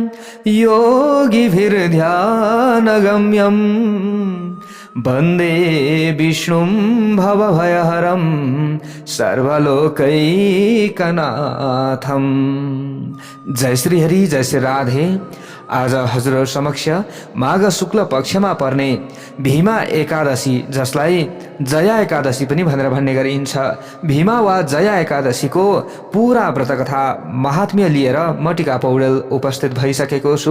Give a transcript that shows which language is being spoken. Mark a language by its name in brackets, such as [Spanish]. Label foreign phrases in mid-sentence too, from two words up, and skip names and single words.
[Sanskrit] योगिभिर्ध्यानगम्यं वन्दे विष्णुं भवभयहरं सर्वलोकैकनाथं। जय श्री हरि, जय श्री राधे। [Nepali] आज हजुरहरु समक्ष माघ शुक्ल पक्षमा पर्ने भीमा एकादशी, जसलाई जया एकादशी पनि भनेर भन्ने गरिन्छ, भीमा वा जया एकादशीको पूरा व्रतकथा महात्म्य लिएर म टिका पौडेल उपस्थित भइसकेको छु।